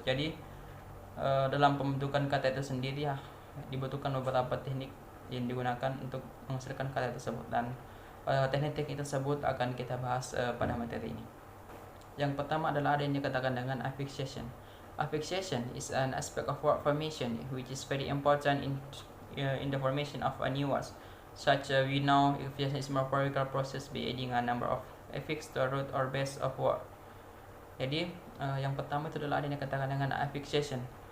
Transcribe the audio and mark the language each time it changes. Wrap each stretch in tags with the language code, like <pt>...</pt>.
<id>Jadi dalam pembentukan kata itu sendiri dibutuhkan beberapa teknik yang digunakan untuk menghasilkan kata tersebut, dan teknik-teknik tersebut akan kita bahas pada materi ini. Yang pertama adalah ada yang dikatakan dengan affixation.</id> <en>Affixation is an aspect of word formation which is very important in the formation of a new words. Such we know affixation is morphological process by adding a number of affix to a root or base of word.</en> <id>Jadi yang pertama itu adalah ada yang dikatakan dengan affixation.</id>